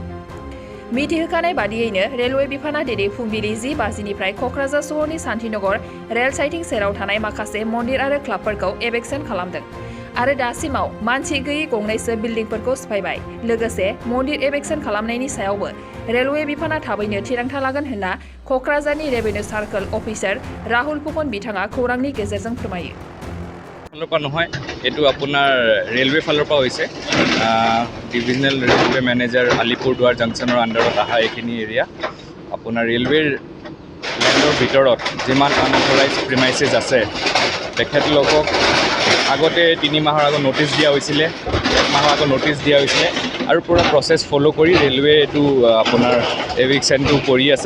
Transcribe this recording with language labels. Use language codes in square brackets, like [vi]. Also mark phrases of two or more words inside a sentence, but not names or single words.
[brx] मिथिहोखानाय बादियैनो रेलवे बिफाना दिनै फुंबिलि 10 बाजिनिफ्राय क'क्राझार सहरनि शान्तिनगर [en] rail siding [brx] सेराव थानाय माखासे मन्दिर आरो क्लाबफोरखौ एभिक्सन खालामदों आरो दासिमाव मानसि गैयै गंनैसो बिल्डिंफोरखौ सिफायबाय। लोगोसे मन्दिर एभिक्सन खालामनायनि सायावबो रेलवे बिफाना थाबैनो थिरांथा लागोन होनना क'क्राझारनि [en] revenue circle officer [brx] राहुल फुकन बिथाङा खौरांनि गेजेरजों फोरमायो। [as] ফালৰ পৰা নহয়, এইটো আপোনাৰ ৰেলৱে ফালৰ পৰা হৈছে। [en] divisional railway manager [as] আলিপুৰদুৱাৰ জাংচনৰ আণ্ডাৰত অহা এইখিনি এৰিয়া আপোনাৰ ৰেলৱেৰ লেণ্ডৰ ভিতৰত যিমান [en] unauthorised premises [as] আছে তেখেতলোকক আগতে 3 মাহৰ আগত ন'টিছ দিয়া হৈছিলে, 1 মাহৰ আগত ন'টিছ দিয়া হৈছিলে আৰু পূৰা [en] process follow' [as] কৰি ৰেলৱে এইটো আপোনাৰ এভিকশ্যনটো কৰি আছে।